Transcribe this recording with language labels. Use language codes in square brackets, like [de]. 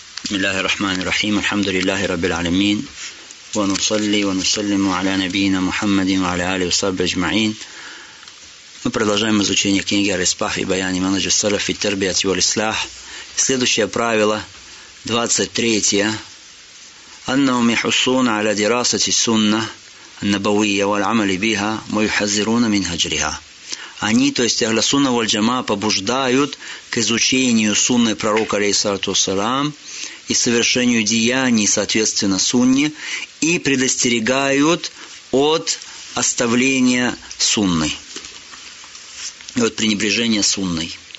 [ar] بسم الله الرحمن الرحيم الحمد لله رب العالمين ونصلي ونسلم على نبينا محمد وعلى آله وصحبه أجمعين. [ru] Мы продолжаем изучение книги Ар-Исбах и Баян Манаджи Салаф и Тарбия Уль-Ислах. Следующее правило 23-е: [ar] أنهم يحصون على دراسة السنة النبوية والعمل بها ويحذرون من هجرها. [ru] Они, то есть Ахля Сунна валь Джама, побуждают к изучению Сунны Пророка, алейхиссалату вассалам, и совершению деяний, соответственно, Сунне, и предостерегают от оставления Сунны, от пренебрежения Сунной.